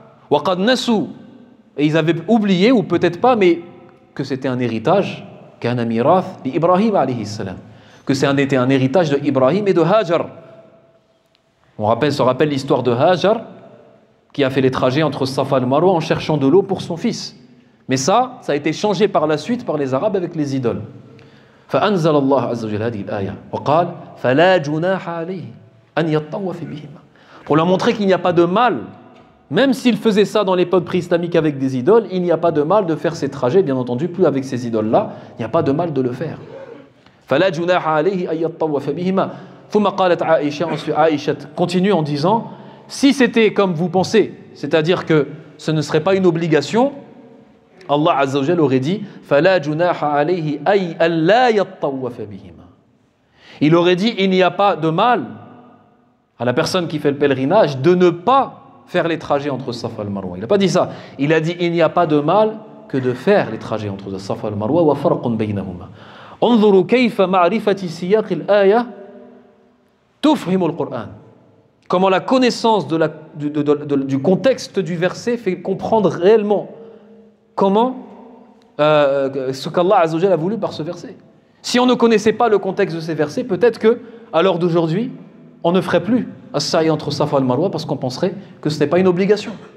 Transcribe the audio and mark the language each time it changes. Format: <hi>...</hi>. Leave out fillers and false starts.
<ar>وَقَدْ نَسُوا,</ar> <fr>et ils avaient oublié, ou peut-être pas, mais que c'était un héritage,</fr> <ar>كَانَ مِيرَاث لِإِبْرَاهِيمَ عَلَيْهِ السَّلَامِ,</ar> <fr>que c'était un héritage de Ibrahim et de Hajar. On se rappelle l'histoire de Hajar qui a fait les trajets entre Safa et Marwa en cherchant de l'eau pour son fils. Mais ça a été changé par la suite par les Arabes avec les idoles.</fr> <ar>فأنزل الله عز وجل هذه الآية وقال فلا جناح عليه أن يطوف بهما.</ar> <fr>Pour leur montrer qu'il n'y a pas de mal, même s'ils faisaient ça dans l'époque pré-islamique avec des idoles, il n'y a pas de mal de faire ces trajets, bien entendu, plus avec ces idoles-là, il n'y a pas de mal de le faire.</fr> <ar>فلا جناح عليه أن يطوف بهما. ثم قالت عائشة,</ar> <fr>ensuite Aïcha continue en disant, si c'était comme vous pensez, c'est-à-dire que ce ne serait pas une obligation, Allah Azza wa Jalla aurait dit</fr> <ar>فَلَا جُنَاحَ عَلَيْهِ أَيْ أَلَّا يَطَّوَّفَ بِهِمَا.</ar> <fr>Il aurait dit il n'y a pas de mal à la personne qui fait le pèlerinage de ne pas faire les trajets entre Safa et Marwa. Il n'a pas dit ça. Il a dit il n'y a pas de mal que de faire les trajets entre Safa et Marwa</fr> <ar>وَفَرْقٌ بَيْنَهُمَا. انظروا كيف معرفة سياق الآية تفهم القرآن.</ar> <fr>comment la connaissance du contexte du verset fait comprendre réellement comment ce qu'Allah Azza wa Jalla a voulu par ce verset. Si on ne connaissait pas le contexte de ces versets, peut-être que à l'heure d'aujourd'hui, on ne ferait plus as-sa'i entre Safa et Marwa parce qu'on penserait que ce n'est pas une obligation.</fr>